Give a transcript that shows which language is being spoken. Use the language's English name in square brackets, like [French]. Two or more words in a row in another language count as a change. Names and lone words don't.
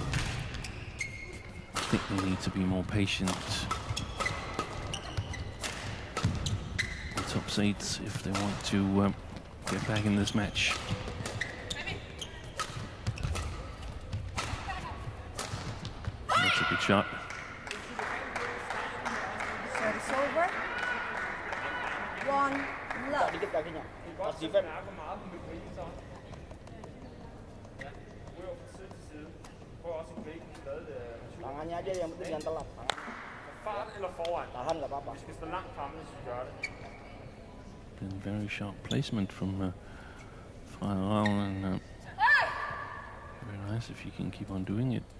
[English] I think they need to be more patient. The top seeds if they want to get back in this match. That's a good shot. Service over. 1 love. [Indonesian] Dikit kakinya. Pas defend. [Danish] Mærke meget på møbrien så. Ja, ryger fra side til side. Prøv også at gribe stadig [Indonesian] Tangannya aja yang penting jangan telat. [Danish] fart eller foran. [Indonesian] Tahan nggak apa-apa. [Danish] Vi skal stå langt fremme, hvis vi gør det. [English] Been very sharp placement from Ravn, and very nice if you can keep on doing it.